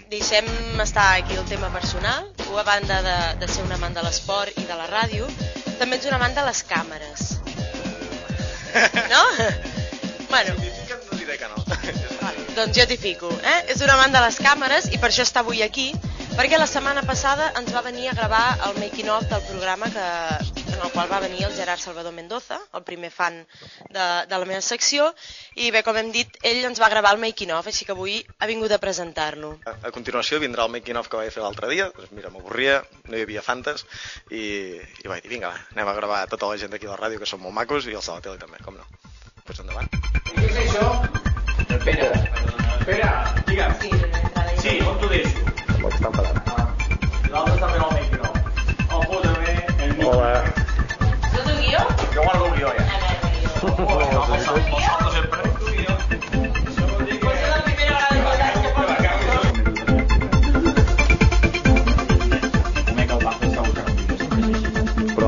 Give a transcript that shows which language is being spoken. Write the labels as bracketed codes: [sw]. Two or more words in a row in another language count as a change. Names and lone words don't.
[ca] Deixem estar aquí el tema personal. Tu, a banda de ser un amant de l'esport i de la ràdio, també ets un amant de les càmeres. No? Bueno. No diré que no. Doncs jo t'hi fico, És un amant de les càmeres i per això està avui aquí, perquè la setmana passada ens va venir a gravar el [en] making of [ca] del programa en el qual va venir el Gerard Salvador Mendoza, el primer fan de la meva secció, i bé, com hem dit, ell ens va gravar el [en] making of, [ca] així que avui ha vingut a presentar-lo. A continuació vindrà el [en] making of [ca] que vaig fer l'altre dia, doncs mira, m'avorria, no hi havia fantes, i vaig dir, vinga, va, anem a gravar tota la gent d'aquí a la ràdio, que són molt macos, i els de la tele també, com no. Doncs endavant. I què és això? Espera, digue'm. Sí, on t'ho deixo? Tampoc està enfadat. L'altre està fent el [en] making of. [ca] Oh, posa-me el micro. Hola. Tu tu guió? Jo guardo el guió, ja. El salto sempre. Posa la primera vegada que Però...